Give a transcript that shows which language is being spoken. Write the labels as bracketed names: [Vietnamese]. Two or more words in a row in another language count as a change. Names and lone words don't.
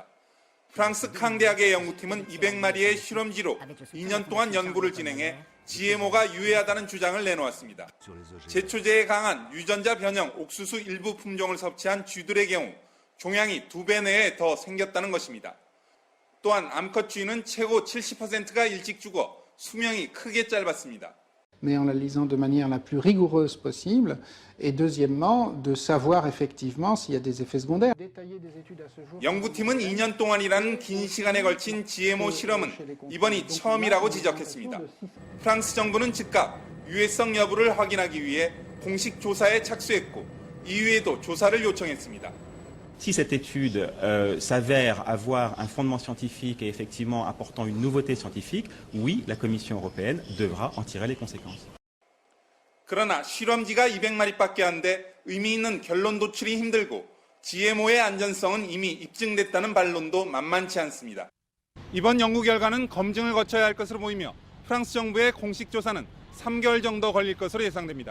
[Korean] 프랑스 캉 대학의 연구팀은 200마리의 실험쥐로 2년 동안 연구를 진행해 GMO가 유해하다는 주장을 내놓았습니다. 제초제에 강한 유전자 변형 옥수수 일부 품종을 섭취한 쥐들의 경우 종양이 2배 내에 더 생겼다는 것입니다. 또한 암컷 쥐는 최고 70%가 일찍 죽어 수명이 크게 짧았습니다. [French] Mais en la lisant de manière la plus rigoureuse possible, et deuxièmement, de savoir effectivement s'il y a des effets secondaires. [Korean] 연구팀은 2년 동안이라는 긴 시간에 걸친 GMO 실험은 이번이 처음이라고 지적했습니다. 프랑스 정부는 즉각 유해성 여부를 확인하기 위해 공식 조사에 착수했고 EU에도 조사를 요청했습니다. [French] Si cette étude s'avère avoir un fondement scientifique et effectivement apportant une nouveauté scientifique, oui, la Commission européenne devra en tirer les conséquences. [Korean] 그러나 실험쥐가 200마리밖에 안 돼 의미 있는 결론 도출이 힘들고 GMO의 안전성은 이미 입증됐다는 반론도 만만치 않습니다. 이번 연구 결과는 검증을 거쳐야 할 것으로 보이며 프랑스 정부의 공식 조사는 3개월 정도 걸릴 것으로 예상됩니다.